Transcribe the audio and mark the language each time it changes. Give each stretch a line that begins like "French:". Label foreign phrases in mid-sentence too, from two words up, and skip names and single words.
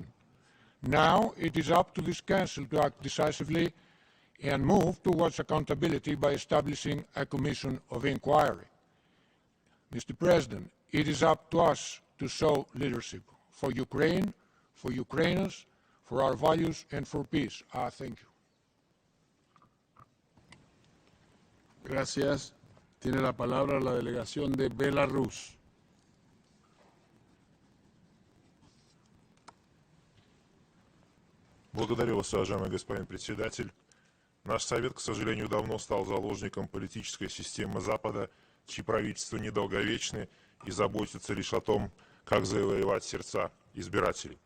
English: Now it is up to this Council to act decisively and move towards accountability by establishing a commission of inquiry. Mr. President, it is up to us to show leadership for Ukraine, for Ukrainians, for our values, and for peace. Thank you.
Spanish: Gracias. Tiene la palabra la delegación de Belarus.
Russian: Благодарю вас, уважаемый господин председатель. Наш Совет, к сожалению, давно стал заложником политической системы Запада, чьи правительства недолговечны и заботятся лишь о том, как завоевать сердца избирателей.